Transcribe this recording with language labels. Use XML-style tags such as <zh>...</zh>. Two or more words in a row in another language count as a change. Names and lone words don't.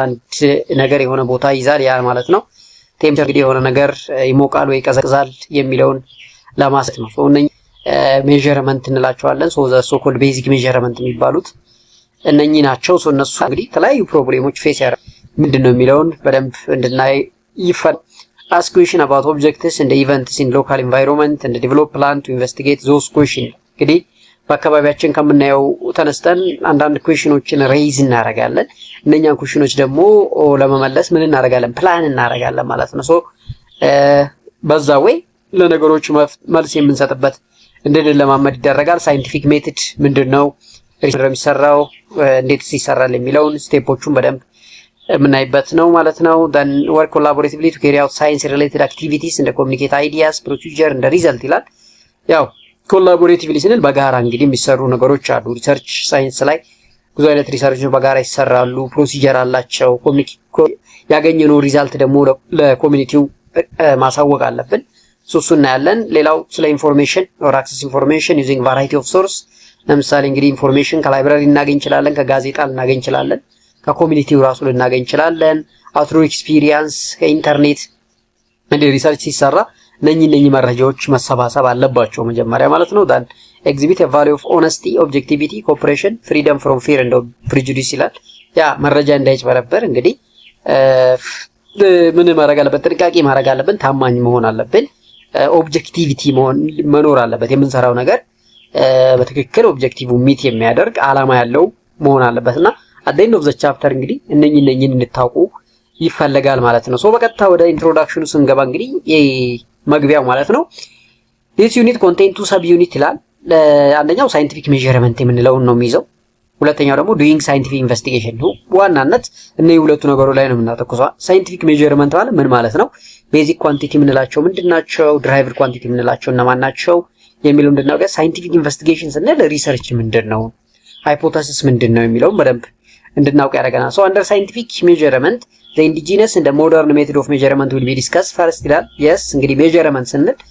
<am>አንድ ነገር የሆነ ቦታ ይዛል ያ ማለት ነው። ቴምፕሬቸር እንግዲህ የሆነ ነገር ይሞቃል ወይ ይቀዘቅዛል የሚለውን ለማሳየት ነው። እነኚህ ሜዠርመንት እንላቸዋለን።</am> <en>so-called basic measurement</en> <am>የሚባሉት እነኚህ ናቸው። እነሱ እንግዲህ የተለያዩ</am> <en>problems face</en> <am>ያደርጋሉ ምንድነው የሚለውን በደንብ እንድናይ ይፈልጋል።</am> <en>ask question about objects and events in local environment and develop plan to investigate those questions።</en> <am>እንግዲህ በአካባቢያችን ከምናየው ተነስተን አንዳንድ</am> <en>questions raise</en> <am>እናደርጋለን። እነኛን ኩዌሽኖች ደግሞ ለመመለስ ምን እናደርጋለን? ፕላን እናደርጋለን ማለት ነው። በዛ ወይ ለነገሮች መልስ የምንሰጥበት እንድንለማመድ ይደረጋል።</am> <en>scientific method</en> <am>ምንድነው ሪሰርች የሚሰራው እንዴትስ ይሰራል የሚለውን ስቴፖቹን በደንብ የምናይበት ነው ማለት ነው።</am> <en>then work collaboratively to carry out science related activities and communicate ideas procedure and result</en> <am>ይላል። ያው ኮላቦሬቲቭሊ ስንል በጋራ እንግዲህ የሚሰሩ ነገሮች አሉ። ሪሰርች ሳይንስ ላይ ብዙ አይነት ሪሰርቾች በጋራ ይሰራሉ። ፕሮሲጀር አላቸው። ያገኘነው ሪዛልት ደግሞ ለኮሚኒቲው ማሳወቅ አለብን። እሱ እናያለን። ሌላው ስለ ኢንፎርሜሽን</am> <en>or access information using variety of source።</en> <am>ለምሳሌ እንግዲህ ኢንፎርሜሽን ከላይብራሪ ልናገኝ እንችላለን፣ ከጋዜጣ ልናገኝ እንችላለን፣ ከኮሚኒቲው ራሱ ልናገኝ እንችላለን። አውትሮ ኤክስፒሪየንስ ከኢንተርኔት እንደ ሪሰርች ሲሰራ እነኚህ መረጃዎች መሰባሰብ አለባቸው መጀመሪያ ማለት ነው።</am> <en>then exhibit a value of honesty, objectivity, cooperation, freedom from fear and prejudice</en> <am>ይላል። ያ መረጃ እንዳይጭበረበር እንግዲህ ምን ማድረግ አለበት? ጥንቃቄ ማድረግ አለብን። ታማኝ መሆን አለብን። ኦብጀክቲቪቲ መኖር አለበት። የምንሰራው ነገር በትክክል</am> <en>objective meet</en> <am>የሚያደርግ አላማ ያለው መሆን አለበትና</am> <en>at the end of the chapter</en> <am>እንግዲህ እነኚህን እንድታውቁ ይፈልጋል ማለት ነው። በቀጥታ ወደ ኢንትሮዳክሽኑ ስንገባ እንግዲህ መግቢያው ማለት ነው</am> <en>this unit contain two sub unit</en> <am>ይላል። አንደኛው</am> <en>scientific measurement</en> <am>የምንለውን ነው የሚይዘው። ሁለተኛው ደግሞ</am> <en>doing scientific investigation</en> <am>ነው። ዋናነት እነዚህ ሁለቱ ነገሮች ላይ ነው የምናተኩረው።</am> <en>scientific measurement</en> <am>ማለት ምን ማለት ነው?</am> <en>basic quantity</en> <am>የምንላቸው ምንድናቸው?</am> <en>derived quantity</en> <am>የምንላቸው እነማን ናቸው የሚለው እንድናውቅ።</am> <en>scientific investigation</en> <am>ስንል ሪሰርች ምንድነው፣ ሃይፖቴሲስ ምንድነው የሚለው በደንብ እንድናውቅ ያደርገናል።</am> <en>so under scientific measurement the indigenous and modern method of measurement will be discuss first</en> <am>ይላል። የስ እንግዲህ ሜዠርመንት ስንል</am>